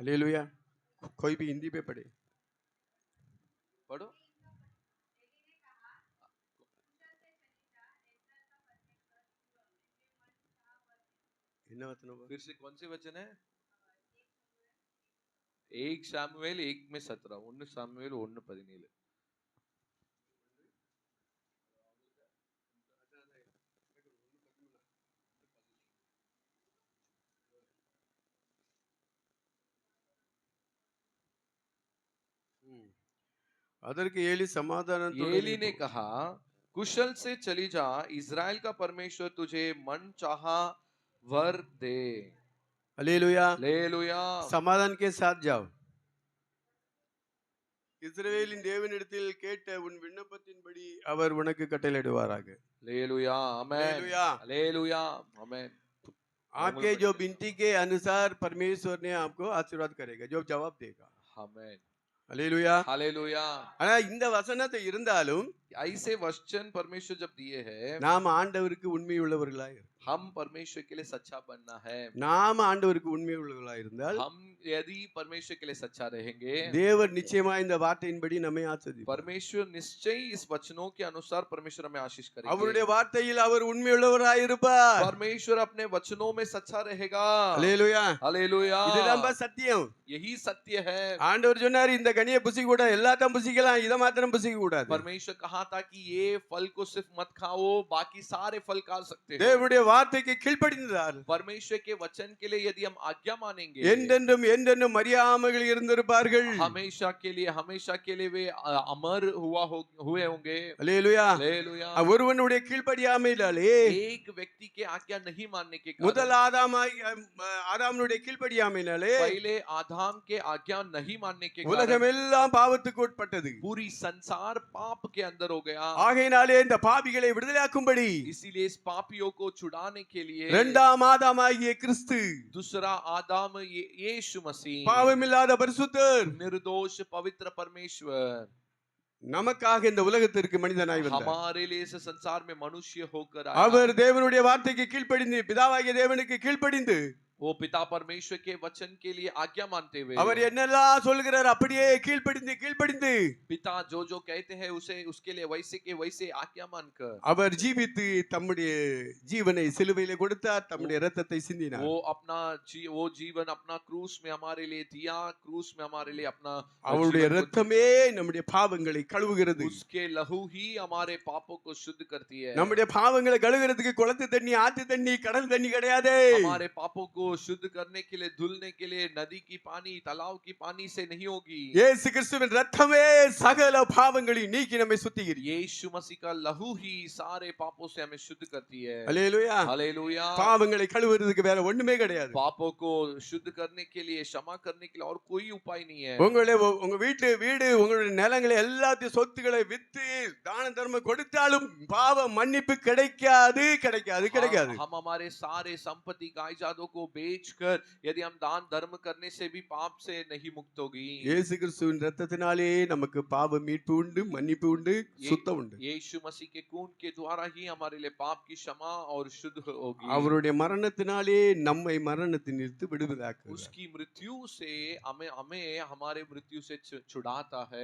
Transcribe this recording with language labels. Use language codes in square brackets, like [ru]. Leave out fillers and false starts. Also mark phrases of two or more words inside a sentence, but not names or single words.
[hi] हालेलुया। कोई भी हिंदी पे पढ़े। पढ़ो। फिर से कौन से वचन है? [ta] 1 சாமுவேல் 1:17 1 சாமுவேல் 1:17 அதற்கு ஏலி சமாதானத்துடன் [hi] एली ने कहा कुशल से चली जा, इज़राइल का परमेश्वर तुझे मन चाहा वर दे। [ta] அல்லேலூயா [hi] हालेलुया। [ta] சமாதான [hi] के साथ जाओ [ta] இஸ்ரவேலின் தேவனிடத்தில் கேட்ட உன் விண்ணப்பத்தின்படி அவர் உனக்கு கட்டளையிடுவாராக [hi] हालेलुया आमेन हालेलुया हालेलुया आमेन। आपके जो विनती के अनुसार परमेश्वर ने आपको आशीर्वाद करेगा जो जवाब देगा आमेन [ta] அல்லேலூயா [hi] हालेलुया। [ta] ஆனா இந்த வசனத்தை இருந்தாலும் [hi] ऐसे वचन परमेश्वर जब दिए हैं, [ta] நாம் ஆண்டவருக்கு உண்மை உள்ளவர்களாய் இருக்கோம். [hi] हम परमेश्वर के लिए सच्चा बनना है। [ta] நாம் ஆண்டவருக்கு உண்மை உள்ளவர்களாய் இருந்தால் [hi] हम यदि परमेश्वर के लिए सच्चा रहेंगे, [ta] தேவன் நிச்சயமா இந்த வார்த்தையின்படி நம்மை ஆசீர்வதிப்பார். [hi] परमेश्वर निश्चय इस वचनों के अनुसार परमेश्वर हमें आशीष [ta] அவருடைய [hi] करेंगे। [ta] வார்த்தையில் அவர் உண்மை உள்ளவராய் இருப்பார். [hi] परमेश्वर अपने वचनों में सच्चा रहेगा। [ta] அல்லேலூயா [hi] हालेलुया। [ta] இதுதான் சத்தியம். [hi] यही सत्य है। [ta] ஆண்டவர் சொன்னார் இந்த கனியை புசிக்க கூடாது எல்லாத்தையும் புசிக்கலாம் இத மாத்திரம் புசிக்க கூடாது. [hi] परमेश्वर कहा था कि ये फल को सिर्फ मत खाओ, बाकी सारे फल खा सकते हो। [ta] தேவனுடைய வார்த்தைக்கு கீழ்ப்படிந்தார். [hi] परमेश्वर के वचन के लिए यदि हम आज्ञा मानेंगे, [ta] என்றென்றும் என்றென்றும் அறியாமைகள் இருந்திருப்பார்கள். [hi] हमेशा के लिए वे अमर हुए होंगे। [ta] அல்லேலூயா [hi] हालेलुया। [ta] ஒருவனுடைய கீழ்ப்படியாமையினாலே [hi] एक व्यक्ति के आज्ञा नहीं मानने के [ta] முதல் [hi] कारण, [ta] ஆதாமுடைய கீழ்ப்படியாமையினாலே [hi] पहले आदम के आज्ञा नहीं मानने के कारण [ta] உலகமெல்லாம் பாவத்துக்கு உட்பட்டது. [hi] पूरी संसार पाप के अंदर हो गया। [ta] ஆகையினாலே இந்த பாவிகளை விடுதலையாக்கும்படி [hi] इसीलिए इस पापियों को छुड़ाने के लिए [ta] இரண்டாம் ஆதாமாகிய கிறிஸ்து [hi] दूसरा आदम यीशु मसीह, [ta] பாவமில்லாத பரிசுத்தர் [hi] निर्दोष पवित्र परमेश्वर, [ta] நமக்காக இந்த உலகத்திற்கு மனிதனாய் வந்தார். [hi] हमारे लिए इस संसार में मनुष्य होकर आया। [ta] அவர் தேவனுடைய வார்த்தைக்கு கீழ்ப்படிந்து பிதாவாகிய தேவனுக்கு கீழ்ப்படிந்து [hi] वो पिता परमेश्वर के वचन के लिए आज्ञा मानते हुए, [ta] அவர் என்னெல்லாம் சொல்கிறார் அப்படியே கீழ்ப்படிந்து [hi] पिता जो जो कहते हैं उसे उसके लिए वैसे के वैसे आज्ञा मानकर [ta] அவர் ஜீவித்து தம்முடைய ஜீவனை சிலுவையிலே கொடுத்தார், தம்முடைய இரத்தத்தை சிந்தினார். [hi] वो जीवन अपना क्रूस में हमारे लिए दिया, क्रूस में हमारे लिए अपना [ta] அவருடைய [hi] जीवन को [ta] இரத்தமே நம்முடைய பாவங்களை கழுவுகிறது. [hi] उसके लहू ही हमारे पापों को शुद्ध करती है। [ta] நம்முடைய பாவங்களை கழுவுறதுக்கு குளத்து தண்ணி ஆத்து தண்ணி கடல் தண்ணி கிடையாது. [hi] हमारे पापों को शुद्ध करने के लिए, धुलने के लिए नदी की पानी, तालाब की पानी से नहीं होगी। [ta] இயேசு கிறிஸ்துவின் இரத்தமே சகல பாவங்களை நீக்கி நம்மை சுத்திகரிக்கும். [hi] यीशु मसीह का लहू ही सारे पापों से हमें शुद्ध करती है। [ta] அல்லேலூயா [hi] हालेलुया। [ta] பாவங்களை கழுவுறதுக்கு வேற ஒண்ணுமே கிடையாது. [hi] पापों को शुद्ध करने के लिए, क्षमा करने के लिए और कोई उपाय नहीं है। [ta] உங்க வீடு உங்களுடைய நிலங்களை எல்லாத்தையும் சொத்துக்களை வித்து தான தர்மம் கொடுத்தாலும் பாவ மன்னிப்பு கிடைக்காது. [hi] हम हमारे सारे संपत्ति कायजादों को बेचकर यदि हम दान धर्म करने से भी पाप से नहीं मुक्त होगी। [ta] இயேசு கிறிஸ்துவின் இரத்தத்தினாலே நமக்கு பாவ மீட்பு உண்டு, மன்னிப்பு உண்டு, சுத்தம் உண்டு. [hi] यीशु मसीह के खून के द्वारा ही हमारे लिए पाप की क्षमा और शुद्ध होगी। [ta] அவருடைய மரணத்தினாலே நம்மை மரணத்தினின்று விடுதலையாக்குகிறார். [hi] उसकी मृत्यु से हमें हमारे मृत्यु से छुड़ाता है।